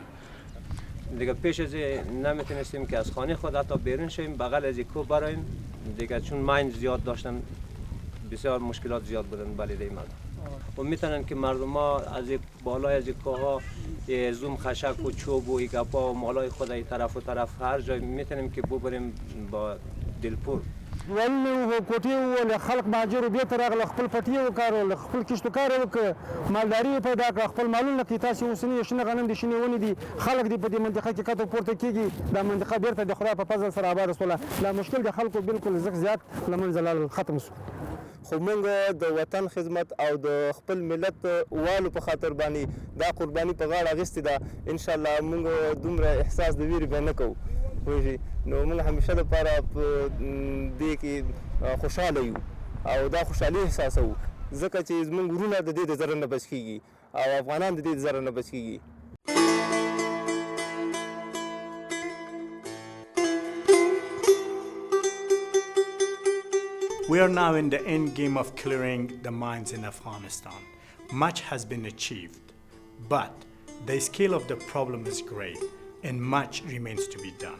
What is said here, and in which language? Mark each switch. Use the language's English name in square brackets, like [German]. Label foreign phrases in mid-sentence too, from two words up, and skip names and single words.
[Persian] دیگه پیش از نمیتونستیم که از خانه خود حتی بیرون شویم، بغل از کوه برایم دیگه، چون ماین زیاد داشتن بسیار مشکلات زیاد بودن بلده مردم. و میتونن که مردم ها از بالای از کوه ها زوم خشک و چوب و گپا و مالای خود ای طرف و طرف هر جای میتونیم که ببریم با دلپور. [Pashto] ول کوټې وول خلک مهاجر و بیرته راغله، خپل پټي یې وکارول، خپل کښتو کار یې وکړ، مالداري یې پیدا کړه، خپل مالونه کې تاسې اوسني شنه غنم دي، شنې ونې دي، خلک دې په دې منطقه کې کته پورته کېږي. دا منطقه بیرته د خدای په فضل سره آباده شوله. دا مشکل د خلکو بالکل زیات له منځه لاړل، ختم شو. خو موږ د وطن خدمت او د خپل ملت والو په خاطر باندې دا قرباني په غاړه اخیستې ده. انشاءالله موږ دومره احساس د ویرې بیا نه کوو. نو موږ همیشه لپاره په دې کې خوشحاله یو او دا خوشحالي احساسوو، ځکه چې زموږ وروڼه د دې د ضرر نه بچ کېږي او افغانان د دې د ضرر نه بچ کېږي. [English] We are now in the end game of clearing the mines in Afghanistan. Much has been achieved, but the scale of the problem is great and much remains to be done.